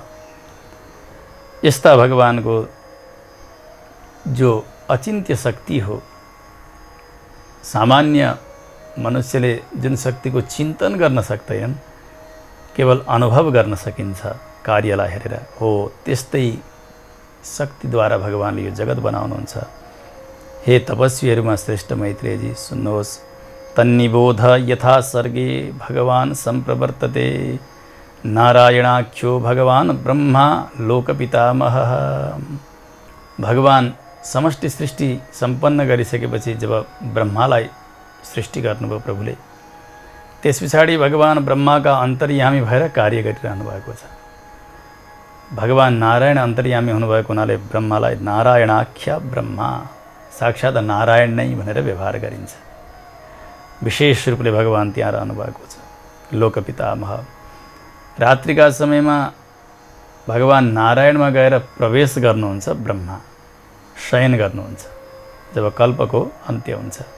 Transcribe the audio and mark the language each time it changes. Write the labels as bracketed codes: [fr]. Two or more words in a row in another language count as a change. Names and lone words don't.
[ne] यस्ता भगवानको जो अचिन्त्य शक्ति हो, सामान्य मनुष्यले जुन शक्तिको चिन्तन गर्न सक्दैनन्, केवल अनुभव गर्न सकिन्छ कार्यलाई हेरेर, हो त्यस्तै शक्तिद्वारा भगवानले यो जगत बनाउनुहुन्छ। हे तपस्वीहरूमा श्रेष्ठ मैत्रेयजी सुन्नुहोस्, [sa] तन्निबोध यथा सर्गे भगवान सम्प्रवर्तते, नारायणाख्यो भगवान ब्रह्मा लोकपितामह। [ne] भगवान समष्टि सृष्टि सम्पन्न गरिसकेपछि जब ब्रह्मालाई सृष्टि गर्नुभयो प्रभुले, त्यस पछाडि भगवान ब्रह्माका अन्तर्यामी भएर कार्य गरिरहनु भएको छ। भगवान नारायण अन्तर्यामी हुनुभएको हुनाले ब्रह्मालाई नारायणाख्य ब्रह्मा, साक्षात् नारायण नै भनेर व्यवहार गरिन्छ। विशेष रूपले भगवान त्यहाँ रहनु भएको छ, लोकपितामह। रात्रिका समयमा भगवान नारायणमा गएर प्रवेश गर्नुहुन्छ ब्रह्मा, शयन गर्नुहुन्छ जब कल्पको अन्त्य हुन्छ।